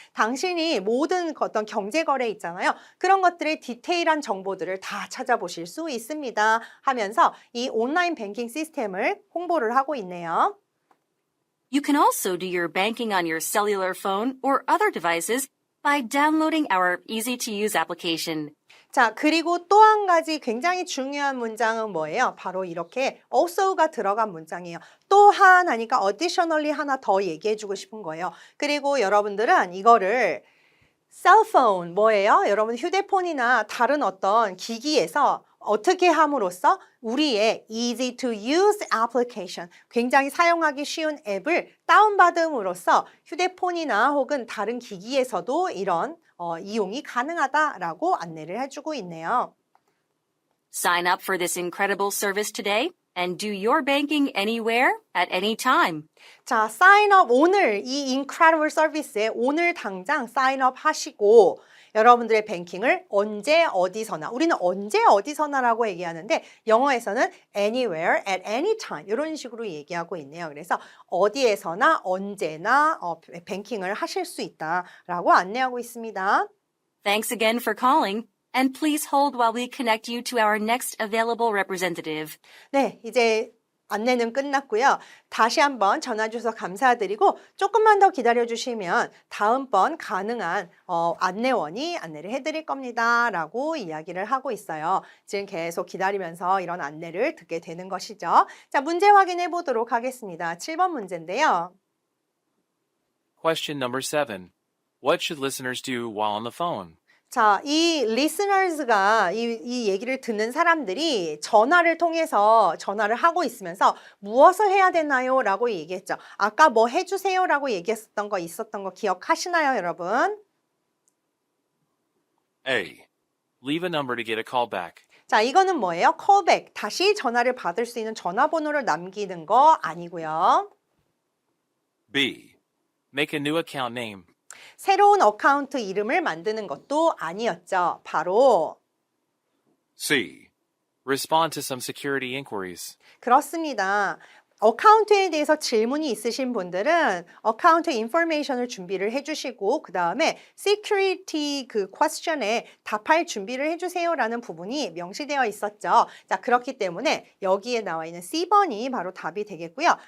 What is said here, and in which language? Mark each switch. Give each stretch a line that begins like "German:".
Korean: 당신이 모든 어떤 경제 거래 있잖아요. 그런 것들의 디테일한 정보들을 다 찾아보실 수 있습니다. 하면서 이 온라인 뱅킹 시스템을 홍보를 하고 있네요.
English: You can also do your banking on your cellular phone or other devices by downloading our easy-to-use application.
Korean: 자, 그리고 또 한 가지 굉장히 중요한 문장은 뭐예요? 바로 이렇게 also가 들어간 문장이에요. 또한 하니까 additionally 하나 더 얘기해주고 싶은 거예요. 그리고 여러분들은 이거를 셀폰 뭐예요? 여러분 휴대폰이나 다른 어떤 기기에서 어떻게 함으로써 우리의
English: easy to use application,
Korean: 굉장히 사용하기 쉬운 앱을 다운받음으로써 휴대폰이나 혹은 다른 기기에서도 이런 이용이 가능하다라고 안내를 해주고 있네요.
English: Sign up for this incredible service today and do your banking anywhere at any time.
Korean: 자, sign up 오늘 이 incredible 서비스에 오늘 당장 sign up 하시고 여러분들의 뱅킹을 언제 어디서나, 우리는 언제 어디서나라고 얘기하는데 영어에서는
English: anywhere, at any time
Korean: 이런 식으로 얘기하고 있네요. 그래서 어디에서나 언제나 뱅킹을 하실 수 있다라고 안내하고 있습니다.
English: Thanks again for calling, and please hold while we connect you to our next available representative.
Korean: 네, 이제 안내는 끝났고요. 다시 한번 전화 주셔서 감사드리고 조금만 더 기다려주시면 다음번 가능한 안내원이 안내를 해드릴 겁니다. 라고 이야기를 하고 있어요. 지금 계속 기다리면서 이런 안내를 듣게 되는 것이죠. 자, 문제 확인해 보도록 하겠습니다. 7번 문제인데요.
English: Question number 7. What should listeners do while on the phone?
Korean: 자, 이 listeners가 이 얘기를 듣는 사람들이 전화를 통해서 전화를 하고 있으면서 무엇을 해야 되나요? 라고 얘기했죠. 아까 뭐 해주세요? 라고 얘기했었던 거 있었던 거 기억하시나요, 여러분?
English: A. Leave a number to get a call back.
Korean: 자, 이거는 뭐예요? callback. 다시 전화를 받을 수 있는 전화번호를 남기는 거 아니고요.
English: B. Make a new account name.
Korean: 새로운 어카운트 이름을 만드는 것도 아니었죠. 바로
English: C. Respond to some security inquiries.
Korean: 그렇습니다. 어카운트에 대해서 질문이 있으신 분들은 어카운트 인포메이션을 준비를 해주시고 그 다음에 security 그 question에 답할 준비를 해주세요라는 부분이 명시되어 있었죠. 자, 그렇기 때문에 여기에 나와 있는 C번이 바로 답이 되겠고요.